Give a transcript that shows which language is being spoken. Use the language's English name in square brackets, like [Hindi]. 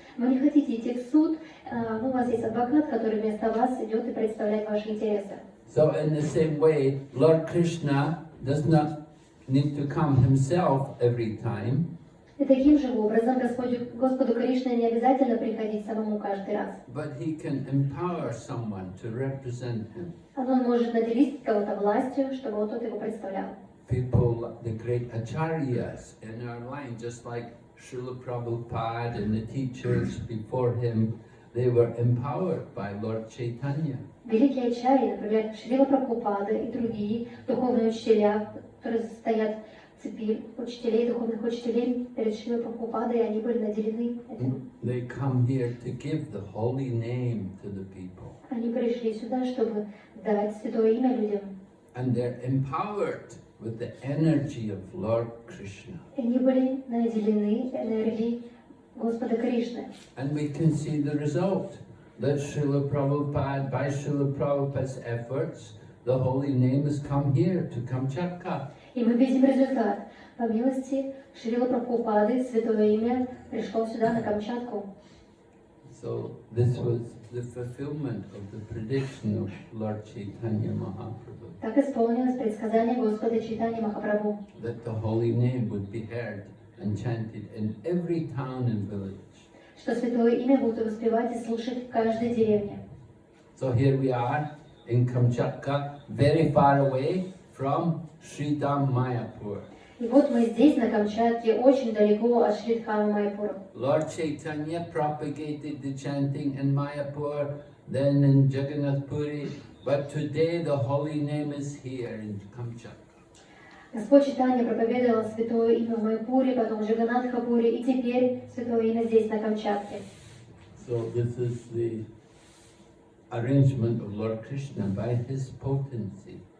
[Russian] Вы не хотите идти в суд, но у вас есть адвокат, который вместо вас идет и представляет ваши интересы. [English] So in the same way, Lord Krishna does not need to come himself every time. [Russian] И таким же образом Господу Кришне не обязательно приходить самому каждый раз. [English] But he can empower someone to represent him. [Russian] Он может наделить кого-то властью, чтобы вот тот его представлял. [English] People, the great acharyas in our line, just like Srila Prabhupada and the teachers before him, they were empowered by Lord Chaitanya. [Russian] Великие ачарьи, например, Шрила Прабхупада и другие духовные учителя, которые стоят в цепи учителей, духовных учителей перед Шрилой Прабхупадой, они были наделены этим. [English] They come here to give the holy name to the people. [Russian] Они пришли сюда, чтобы дать святое имя людям. [English] And they're empowered with the energy of Lord Krishna. [Russian] И они были наделены энергией Господа Кришны. [English] And we can see the result. That Srila Prabhupada, by Srila Prabhupada's efforts, the holy name has come here to Kamchatka. [Russian] И мы видим результат. По милости Шрила Прабхупады святое имя пришло сюда, на Камчатку. [English] So this was the fulfillment of the prediction of Lord Chaitanya Mahaprabhu. [Russian] Так исполнилось предсказание Господа Чайтаньи Махапрабху. [English] That the holy name would be heard and chanted in every town and village. [Russian] Что святое имя будут воспевать и слушать в каждой деревне. [English] So here we are in Kamchatka, very far away from Sri Mayapur. [Russian] И вот мы здесь, на Камчатке, очень далеко от Шри-Дхама Майяпура. [English] Lord Chaitanya propagated the chanting in Mayapur, then in Jagannath Puri, but today the holy name is here in Kamchatka. [Russian] Господь Чайтанья проповедовал святое имя в Майяпуре, потом в Джаганнатхапуре, и теперь святое имя здесь, на Камчатке. [English] So this is the arrangement of Lord Krishna by his potency.